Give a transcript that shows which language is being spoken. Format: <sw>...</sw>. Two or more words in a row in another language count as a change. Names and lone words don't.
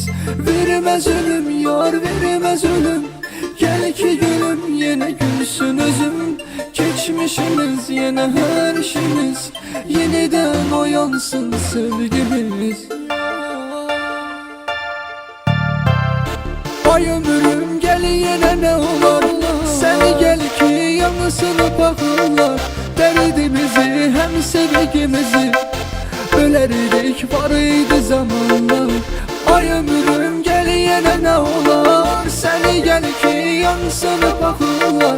<tr>Vermez ölüm yar vermez ölüm, gel ki gülüm yine gülsün üzüm. Geçmişimiz yine her işimiz, yeniden uyansın sevgimiz.</tr> <az>Ay ömrüm gel yenə nə olar, səni gəl ki yanısını baxırlar. Dərdimizi həm sevgimizi bölərdik var idi zamanlar. Ay ömrüm gel yenə nə olar, səni gəl ki yanısını baxırlar.</az>